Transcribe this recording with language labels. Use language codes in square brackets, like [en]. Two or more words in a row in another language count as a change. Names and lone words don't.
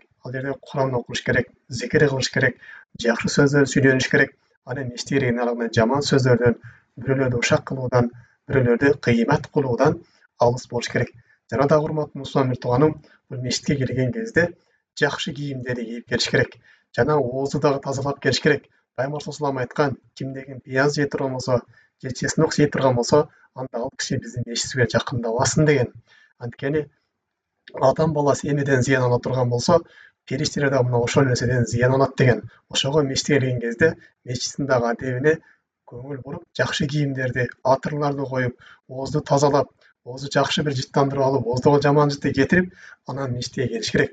[ky] Ал жерде Куран окуш керек, зикир кылыш керек, жакшы сөздөр сүйлөнүш керек. Аны мечитке келген аралык жаман сөздөрдөн, бирөөлөрдү ушак кылуудан, бирөөлөрдү кыймат кылуудан алыс болуш керек. Жана дагы урматтуу мусулман бир тууганым, бул мечитке келген кезде жакшы кийимдерди кийип келиш керек. Жана оозду дагы тазалап келиш керек. Пайгамбар [ar] صلى الله عليه وسلم [ky] айткан, кимдеген пияз жей турган болсо, же чеснок жей турган болсо, анда ал киши биздин мечитибизге жакындабасын деген. Анткени адам баласы эмнеден зыян ала турган болсо, периштелер да мына ошол нерседен зыян алат деген. Ошого мечитке келген кезде мечиттин дагы адебине көңүл буруп, жакшы кийимдерди, атырларды коюп, оозду тазалап, оозду жакшы бир жыттандырып алып, ооздогу жаман жытты кетирип, анан мечитке келиш керек.